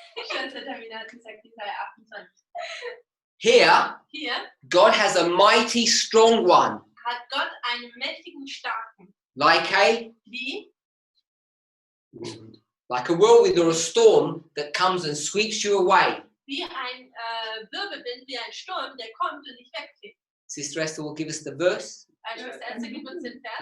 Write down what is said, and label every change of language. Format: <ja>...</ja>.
<de>Schwester Tamina hat gesagt, Jesaja 28.</de> <en>Here,</en> <de>Hier</de> <en>God has a mighty strong one,</en> <de>hat Gott einen mächtigen, starken,</de> <en>like</en> <de>wie</de> <en>a whirlwind or a storm that comes and sweeps you away.</en> <de>ein Wirbelwind, wie ein Sturm, der kommt und dich wegfegt.</de> <en>Sister Esther will give us the verse.</en> <de>Schwester Esther gibt uns den Vers.</de>